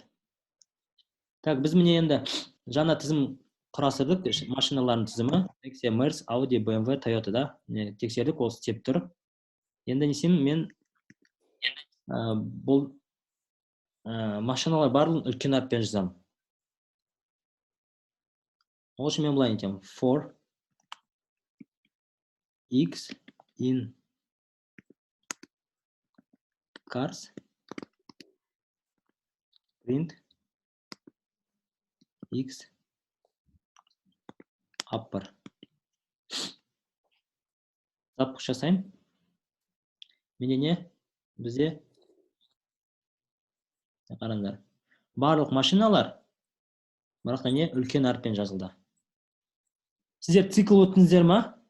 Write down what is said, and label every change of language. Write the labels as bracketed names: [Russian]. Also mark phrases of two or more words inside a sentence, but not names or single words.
[Kazakh] Так, біз міне енді жаңа тізім құрастырдық, машиналардың тізімі. Nexia, Mercedes, Audi, BMW, Toyota да. Тексердік, ол істеп тұр. Енді не істеймін, мен бұл машиналар барлығын үлкен әріппен жазамын. Ол үшін мен былай айтамын. [English] For X in cars print X upper. [Kazakh] Запуск жасаймын. Менде не? Бізде қараңдар. Барлық машиналар бірақ не үлкен әріппен жазылды. Сіздер цикл өттіңіздер ма?